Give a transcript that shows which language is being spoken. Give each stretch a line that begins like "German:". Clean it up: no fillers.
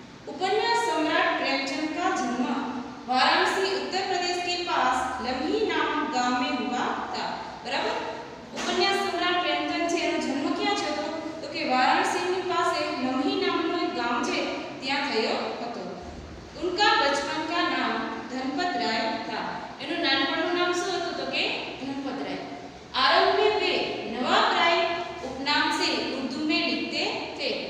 Hindi: उपन्यास सम्राट प्रेमचंद का जन्म वाराणसी उत्तर प्रदेश के पास लम्ही नामक गांव में हुआ था. बराबर? उपन्यास सम्राट
Gujarati: प्रेमचंद છે એનો જન્મ ક્યાં થયો હતો? તો કે વારાણસીની પાસે લમ્ही નામનો એક ગામ છે, ત્યાં થયો હતો.
Hindi: उनका बचपन का नाम धनपत राय था.
Gujarati: એનું નાનપણનું નામ શું હતું? તો કે ધનપત રાય.
Hindi: आरंभ में वे नवाब राय उपनाम से उर्दू में लिखते थे.